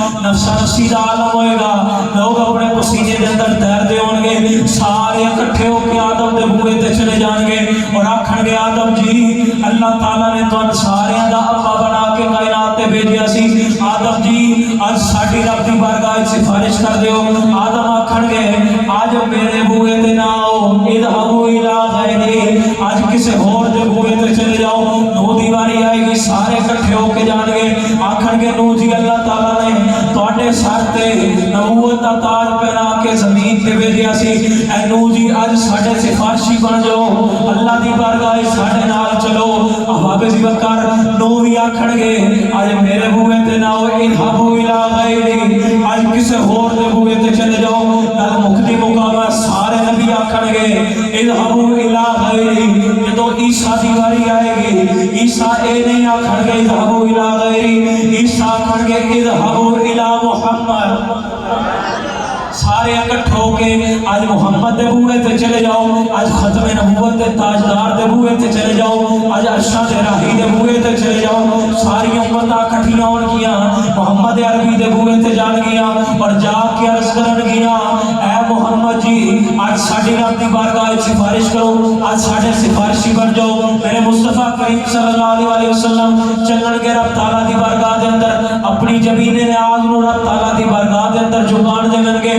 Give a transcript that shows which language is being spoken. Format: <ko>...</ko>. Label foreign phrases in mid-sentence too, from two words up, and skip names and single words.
<pa>نفسا نفسی دا عالم ہوئے گا، لوگ اپنے پسینے دے اندر تیر دے ہون گے، سارے اکٹھے ہو کے آدم دے بوئے تے چلے جان گے اور آکھن گے آدم جی اللہ تعالیٰ نے تو سارے دا ابا بنا کے کائنات تے بھیجیا سی، آدم جی آج ساڈی رب دی بارگاہ سفارش کر دیو۔ آدم آکھن گے آج میرے بوئے تے نہ آؤ،</pa> <ar>اذهبوا الی غیری،</ar> <pa>آج کسے اور دے بوئے تے چلے جاؤ۔ نو دی واری آئے گی، سارے اکٹھے ہو کے جان گے، آکھن گے نو جی اللہ تعالیٰ نے تواڈے سر تے نبوت دا تاج پہنا کے زمین تے بھیجیا سی، اے نو جی اج ساڈے سفارشی بن جاؤ، اللہ دی بارگاہ ساڈے نال چلو۔ احباب ذی وقار نو بھی آکھن گے اج میرے بوئے تے نہ آؤ،</pa> <ar>اذهبوا الی غیری،</ar> <pa>اج کسے اور دے بوئے تے چلے جاؤ۔ گل مکدی مقامہ سارے نبی آکھن گے</pa> <ar>اذهبوا الی غیری۔</ar> <pa>جدو عیسیٰ دی واری آئے گی، عیسیٰ اے نہیں آکھن گے</pa> <ar>اذهبوا الی غیری،</ar> <pa>عیسیٰ آکھن گے</pa> <ar>اذهبوا الی محمد۔</ar> <pa>سارے اکٹھ ہو کے آج محمد دے بوئے تے چلے جاؤ، آج ختم نبوت دے تاجدار دے بوئے تے چلے جاؤ، آج عرشہ دے راہی دے بوئے تے چلے جاؤ۔ ساری امتاں اکٹھیاں ہون گیاں، محمد عربی دے بوئے تے جان گیاں اور جا کے عرض کرن گیاں اے محمد جی آج ساڈی رب دی بارگاہ سفارش کرو، آج ساڈے سفارشی بن جاؤ۔ میرے مصطفیٰ کریم</pa> <ar>صلی اللہ علیہ وسلم</ar> <pa>چلن گے رب تعالیٰ دی بارگاہ دے اندر، اپنی جبین نیاز نو رب تعالیٰ دی بارگاہ دے اندر جھکان دے گے۔</pa>